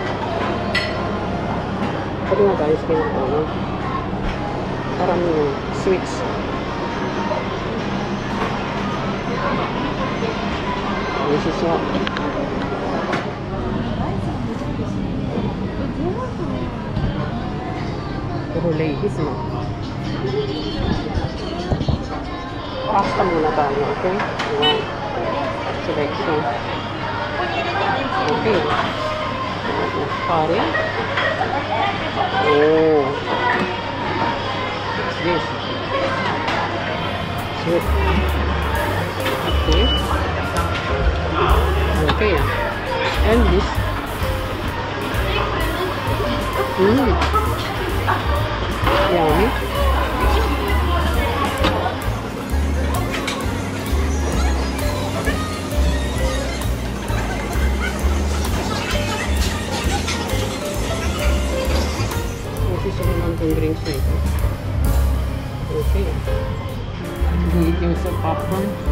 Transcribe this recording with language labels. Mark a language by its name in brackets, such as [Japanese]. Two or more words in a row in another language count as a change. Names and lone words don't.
[Japanese] これが大好きなんだよね。辛みのスイーツ。美味しそう。 [Filipino] Puro ladies mo. Pasta muna tayo, okay? [English] Selection. Okay. [Filipino] Pare. Oh. [English] What's this? Soup. Okay. Okay. And this. Yummy. [Filipino] Yung drinks na ito. Okay. Hindi yung sa popcorn.